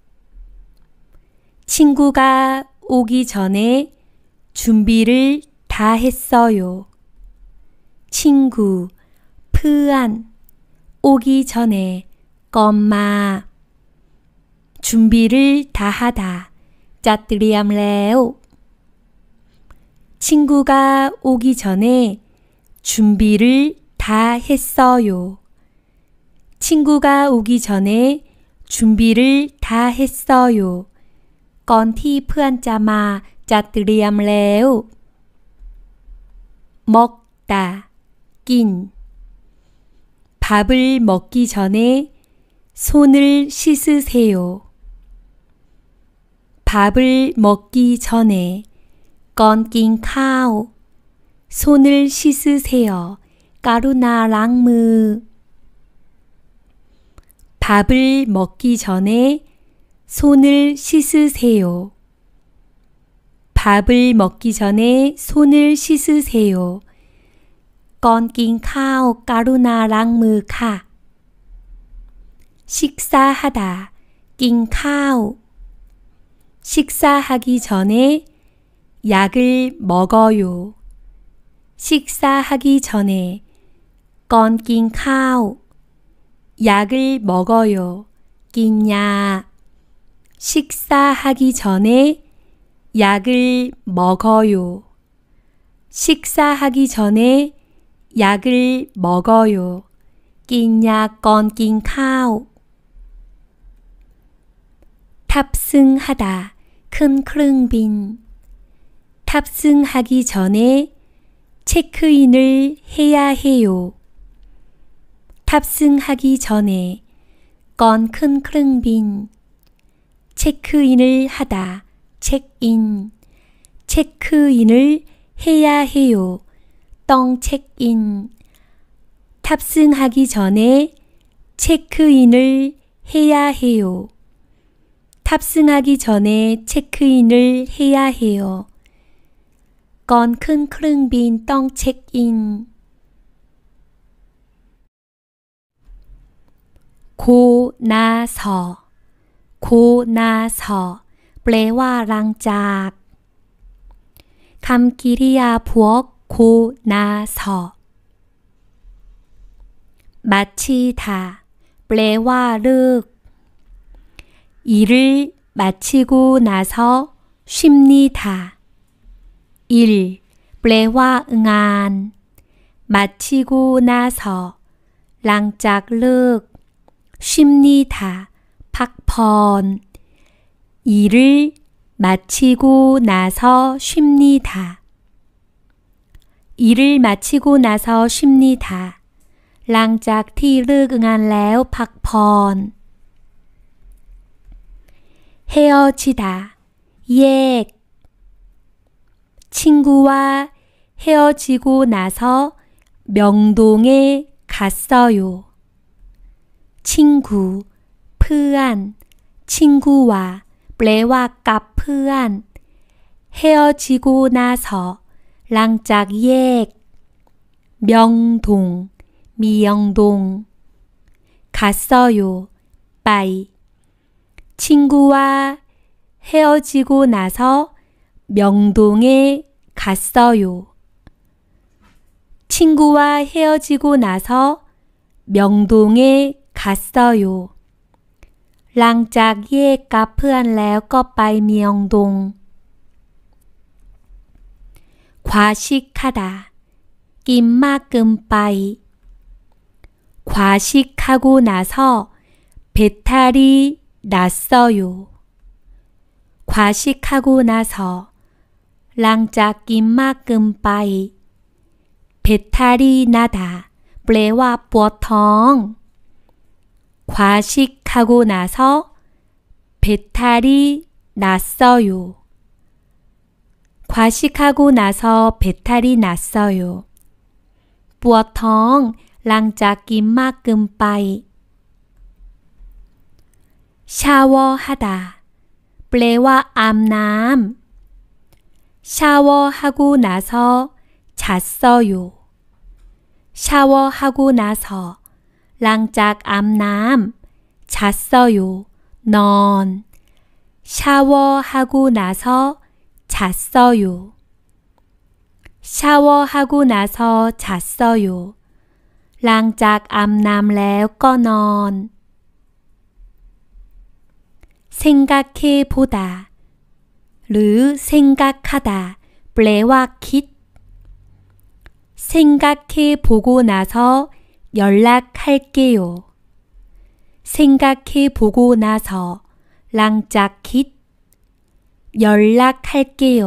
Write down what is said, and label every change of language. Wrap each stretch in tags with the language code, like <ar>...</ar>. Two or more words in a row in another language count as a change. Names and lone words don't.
<ko>친구가 오기 전에 준비를 다 했어요. 친구, เพื่อน 오기 전에, 건마. 준비를 다 하다,</ko> <th>จัดเตรียมแล้ว</th> <ko>친구가 오기 전에 준비를 다 했어요. 친구가 오기 전에 준비를 다 했어요.</ko> <th>ก่อนที่เพื่อนจะมา จัดเตรียมแล้ว 먹다, 낀.</th> <ko>밥을 먹기 전에 손을 씻으세요. 밥을 먹기 전에,</ko> <th>ก่อนกินข้าว</th> <ko>손을 씻으세요.</ko> <th>กรุณาล้างมือ.</th> <ko>밥을 먹기 전에 손을 씻으세요. 밥을 먹기 전에 손을 씻으세요.</ko> <th>ก่อนกินข้าว กรุณาล้างมือค่ะ.</th> <ko>식사하다,</ko> <th>กินข้าว</th> <ko>식사하기 전에 약을 먹어요. 식사하기 전에</ko> <th>ก่อน กินข้าว</th> <ko>약을 먹어요.</ko> <th>กินยา</th> <ko>식사하기 전에 약을 먹어요. 식사하기 전에 약을 먹어요.</ko> <th>กินยาก่อน กินข้าว 탑승하다, ขึ้นเครื่องบิน.</th> <ko>탑승하기 전에 체크인을 해야 해요. 탑승하기 전에</ko> <th>ก่อน ขึ้นเครื่องบิน.</th> <ko>체크인을 하다, 체크인. 체크인을 해야 해요.</ko> <th>ต้อง 체크인.</th> <ko>탑승하기 전에 체크인을 해야 해요. 탑승하기 전에 체크인을 해야 해요.</ko> <th>ก่อนขึ้นเครื่องบินต้องเช็คอิน โคนาสอ โคนาสอ แปลว่าหลังจากคำกริยาพวก โคนาสอ 마치다, แปลว่าเลิก</th> <ko>일을 마치고 나서 쉽니다. 일,</ko> <th>แปลว่างาน</th> <ko>마치고 나서</ko> <th>หลังจากเลิก</th> <ko>쉽니다, พักผ่อน 일을 마치고 나서 쉽니다. 일을 마치고 나서 쉽니다.</ko> <th>หลังจากที่เลิกงานแล้วพักผ่อน 헤어지다, 예.</th> <ko>친구와 헤어지고 나서 명동에 갔어요. 친구, เพื่อน 친구와</ko> <th>แปลว่ากับเพื่อน</th> <ko>헤어지고 나서</ko> <th>หลังจากแยก</th> <ko>명동, 미영동. 갔어요, ไป 친구와 헤어지고 나서 명동에 갔어요. 친구와 헤어지고 나서 명동에 갔어요.</ko> <th>หลังจากแยกกับเพื่อนแล้วก็ไปเมียงดง 과식하다, กินมากเกินไป</th> <ko>과식하고 나서 배탈이 났어요. 과식하고 나서</ko> <th>หลังจากกินมากเกินไป</th> <ko>배탈이 나다</ko> <th>แปลว่าปวดท้อง</th> <ko>과식하고 나서 배탈이 났어요. 과식하고 나서 배탈이 났어요.</ko> <th>ปวดท้องหลังจากกินมากเกินไป 샤워하다, แปลว่าอาบน้ำ</th> <ko>샤워하고 나서 잤어요. 샤워하고 나서</ko> <th>หลังจากอาบน้ำ</th> <ko>잤어요. นอน 샤워하고 나서 잤어요. 샤워하고 나서 잤어요.</ko> <th>หลังจากอาบน้ำแล้วก็นอน</th> <ko>생각해 보다</ko> <th>หรือ 생각하다 แปลว่าคิด</th> <ko>생각해 보고 나서 연락할게요. 생각해 보고 나서</ko> <th>หลังจากคิด</th> <ko>연락할게요.</ko>